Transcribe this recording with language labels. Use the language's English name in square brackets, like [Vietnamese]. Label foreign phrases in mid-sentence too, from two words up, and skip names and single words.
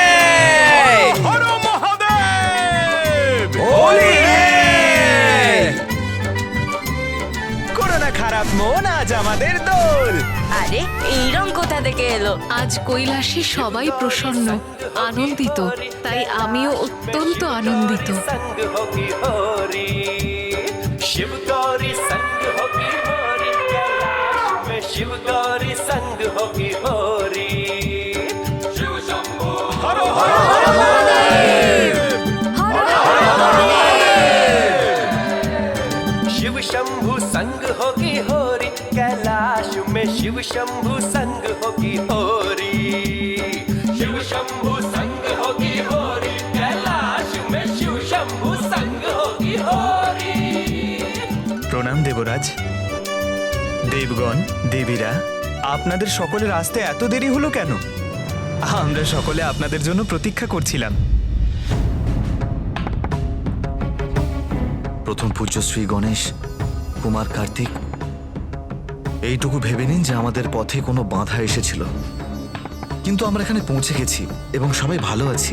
[Bangla] হর মহাদেব! [Hindi] होली है! [Bangla] করো না খারাপ মন, আজ আমাদের দোল। আরে এই রং কোথা থেকে এলো? আজ কৈলাসে সবাই প্রসন্ন, আনন্দিত, তাই আমিও অত্যন্ত আনন্দিত। [Hindi] संग होगी होरी, शिव गौरी संग होगी होरी, कैलाश में शिव गौरी संग होगी होरी। शिव शंभो [Bangla] হর হর মহাদেব! [Hindi] शिव शंभु संग होगी होरी, कैलाश में शिव शंभु संग होगी होरी। शिव शंभु संग होगी होरी, कैलाश में शिव शंभु संग होगी होरी। [Bangla] প্রণাম দেবরাজ। দেবগণ, দেবীরা, আপনাদের সকলের আসতে এত দেরি হলো কেন? আমরা সকলে আপনাদের জন্য প্রতীক্ষা করছিলাম। প্রথম পূজ্য শ্রী গণেশ, কুমার কার্তিক, এইটুকু ভেবে নিন যে আমাদের পথে কোনো বাধা এসেছিল, কিন্তু আমরা এখানে পৌঁছে গেছি এবং সবাই ভালো আছি।